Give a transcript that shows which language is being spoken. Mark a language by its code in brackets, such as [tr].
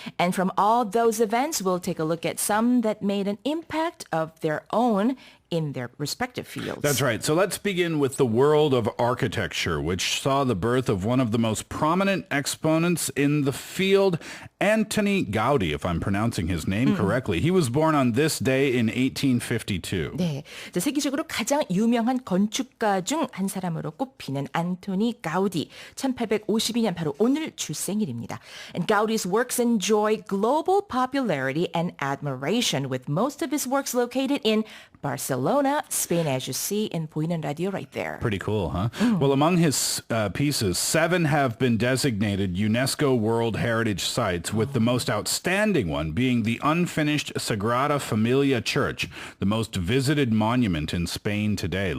[en] And from all those events, we'll take a look at some that made an impact of their own in their respective fields. That's right. So let's begin with the world of architecture, which saw the birth of one of the most prominent exponents in the field, Antoni Gaudi, if I'm pronouncing his name correctly. He was born on this day in 1852. [ko] 네, 세계적으로 가장 유명한 건축가 중 한 사람으로 꼽히는 안토니 가우디, 1852년 바로 오늘 출생일입니다. [en] And Gaudi's works enjoy global popularity and admiration, with most of his works located in Barcelona, Spain, as you see in 보이는 라디오 right there. Pretty cool, huh? Well, among his pieces, 7 have been designated UNESCO World Heritage Sites, with the most outstanding one being the unfinished Sagrada Familia Church, the most visited monument in Spain today.